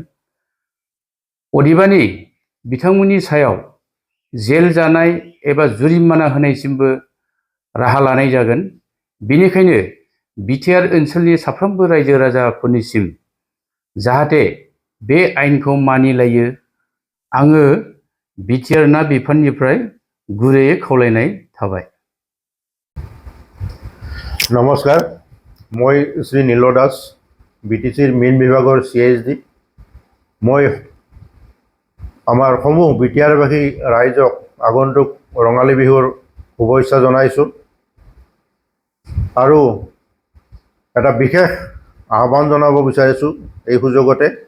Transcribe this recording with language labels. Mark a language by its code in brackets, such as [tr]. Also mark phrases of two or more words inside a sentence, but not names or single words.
[brx] अदेबानि बिथांमोननि सायाव जेल जानाय एबा जुरिमाना होनायसिमबो राहा लानाय जागोन। बेनिखायनो बिटिआर ओनसोलनि साफ्रोमबो रायजो राजाफोरनिसिम जाहाथे बे आयेनखौ मानिलायो आङो बिटिआर ना बिफाननिफ्राय गुरैयै खावलायनाय थाबाय। [as] নমস্কাৰ, মই শ্ৰী নীল দাস, বিটিচিৰ মীন বিভাগৰ CSD। মই আমাৰ সমূহ বিটিআৰবাসী ৰাইজক আগন্তুক ৰঙালী বিহুৰ শুভেচ্ছা জনাইছোঁ আৰু এটা বিশেষ আহ্বান জনাব বিচাৰিছোঁ এই সুযোগতে।